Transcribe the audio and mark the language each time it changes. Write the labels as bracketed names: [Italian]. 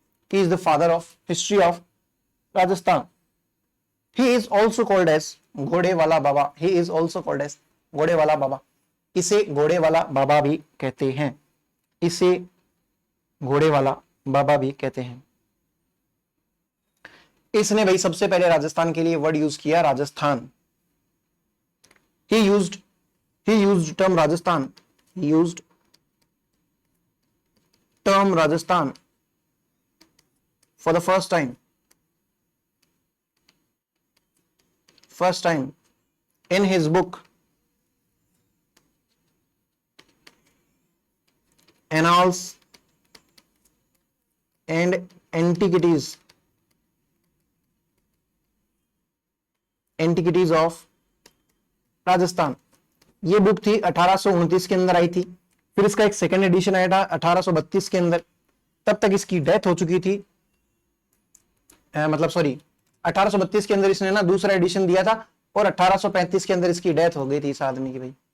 [English] He is the father of history of Rajasthan. He is also called as [Hindi] घोड़े वाला बाबा। [English] He is also called as [Hindi] घोड़े वाला बाबा। इसे घोड़े वाला बाबा भी कहते हैं। इसे घोड़े वाला बाबा भी कहते हैं। इसने भाई सबसे पहले राजस्थान के लिए वर्ड यूज किया, Rajasthan. [English] He used term Rajasthan. He used term Rajasthan for the first time in his book Annals and Antiquities of Rajasthan. [Hindi] ये बुक थी 1829 के अंदर आई थी। फिर इसका एक सेकेंड एडिशन आया था 1832 के अंदर। तब तक इसकी डेथ हो चुकी थी, 1832 के अंदर इसने ना दूसरा एडिशन दिया था, और 1835 के अंदर इसकी डेथ हो गई थी इस आदमी की।